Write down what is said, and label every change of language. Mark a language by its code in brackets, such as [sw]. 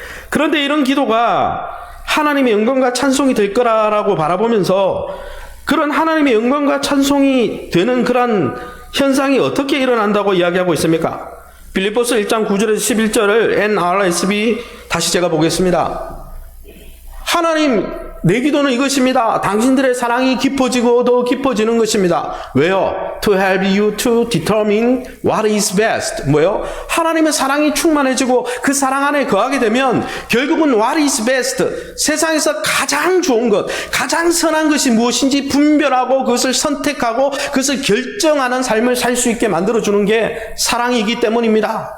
[ko] 그런데 이런 기도가 하나님의 영광과 찬송이 될 거라고 바라보면서 그런 하나님의 영광과 찬송이 되는 그런 현상이 어떻게 일어난다고 이야기하고 있습니까? 빌립보서 1장 9절에서 11절을 NRSV 다시 제가 보겠습니다. 하나님, 내 기도는 이것입니다. 당신들의 사랑이 깊어지고 더 깊어지는 것입니다. 왜요? [en] To help you to determine what is best. [ko] 뭐요? 하나님의 사랑이 충만해지고 그 사랑 안에 거하게 되면 결국은 [en] what is best. [ko] 세상에서 가장 좋은 것, 가장 선한 것이 무엇인지 분별하고 그것을 선택하고 그것을 결정하는 삶을 살 수 있게 만들어주는 게 사랑이기 때문입니다.